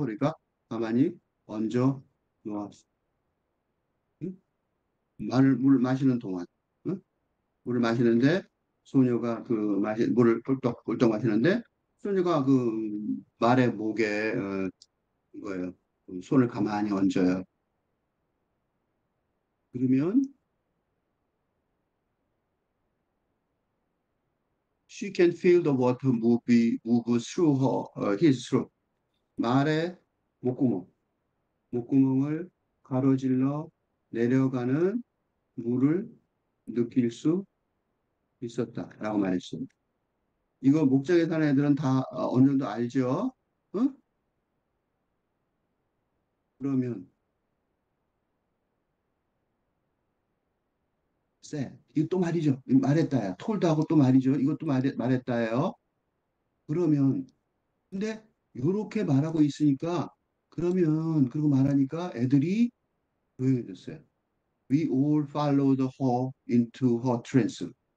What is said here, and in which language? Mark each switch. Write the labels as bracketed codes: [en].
[ko] 그러니까 가만히 얹어 놓았어. 음? 물을 마시는 동안 응? 물을 마시는데 소녀가 물을 꿀떡꿀떡 마시는데 소녀가 그 말의 목에 이거예요. 손을 가만히 얹어요. 그러면 [en] she can feel the water move through his throat. [ko] 말의 목구멍, 목구멍을 가로질러 내려가는 물을 느낄 수 있었다라고 말했어요. 이거 목장에 사는 애들은 다 어느 정도 알죠? 어? 그러면 이거 또 말이죠. 말했다야. 톨도 하고 또 말이죠. 이것도 말했다예요. 그러면 근데 이렇게 말하고 있으니까 그리고 말하니까 애들이 조용해졌어요. [en] We all followed her into her trance.